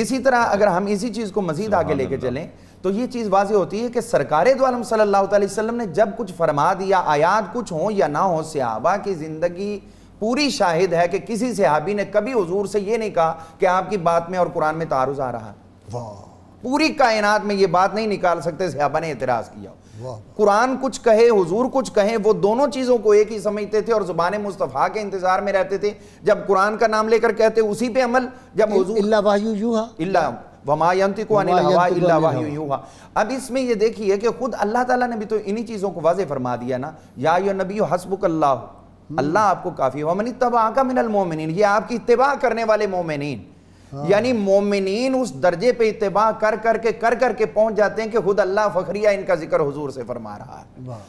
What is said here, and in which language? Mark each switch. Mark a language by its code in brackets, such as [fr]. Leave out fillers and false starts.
[ur] اسی طرح اگر ہم اسی چیز کو مزید آگے لے کے چلیں تو یہ چیز واضح ہوتی ہے کہ سرکار دو عالم صلی اللہ علیہ وسلم نے جب کچھ فرما دیا, آیات کچھ ہوں یا نہ ہوں, صحابہ کی زندگی پوری شاہد ہے کہ کسی صحابی نے کبھی حضور سے یہ نہیں کہا کہ آپ کی بات میں اور قرآن میں تعارض آ رہا ہے. پوری کائنات میں یہ بات نہیں نکال سکتے صحابہ نے اعتراض کیا. قرآن کچھ کہے حضور کچھ کہیں, وہ دونوں چیزوں کو ایک ہی سمجھتے تھے اور زبان مصطفیٰ کے انتظار میں رہتے تھے. جب قرآن کا نام لے کر کہتے اسی پہ عمل, جب حضور [ar] الا وحی یوحا الا وما ينطق عن الهوى الا وحی یوحا. [ur] اب اس میں یہ دیکھیے کہ خود اللہ تعالیٰ نے بھی تو انہی چیزوں کو واضح فرما دیا نا, [ar] یا ایھا النبی حسبک اللہ, [ur] اللہ آپ کو کافی ہے, [ar] ومن اتبعک من المؤمنین, [ur] یہ آپ کی اتباع کرنے والے مومنین. یعنی مومنین اس درجے پہ اتباع کر کے پہنچ جاتے ہیں کہ خود اللہ فخریہ ان کا ذکر حضور سے فرما رہا ہے.